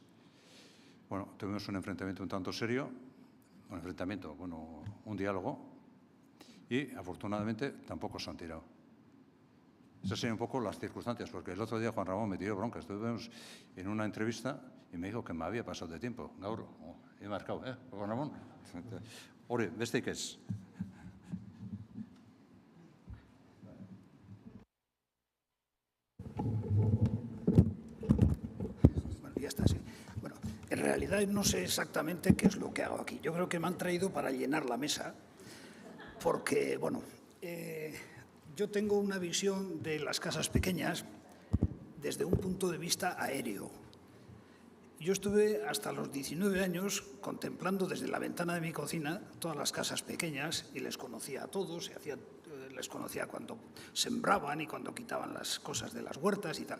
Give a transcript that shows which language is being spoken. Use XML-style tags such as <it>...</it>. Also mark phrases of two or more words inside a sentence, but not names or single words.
<es>Bueno, tuvimos un enfrentamiento un tanto serio, un diálogo, y afortunadamente tampoco se han tirado. Esas serían un poco las circunstancias, porque el otro día Juan Ramón me tiró bronca. Estuvimos en una entrevista y me dijo que me había pasado de tiempo. Gaur, he marcado, Juan Ramón?</es> <eu>Hori, besteik ez.</eu> <es>Bueno, ya está, sí. Bueno, en realidad no sé exactamente qué es lo que hago aquí. Yo creo que me han traído para llenar la mesa, porque, bueno, yo tengo una visión de las casas pequeñas desde un punto de vista aéreo. Yo estuve hasta los 19 años contemplando desde la ventana de mi cocina todas las casas pequeñas y les conocía a todos, les conocía cuando sembraban y cuando quitaban las cosas de las huertas y tal.</es>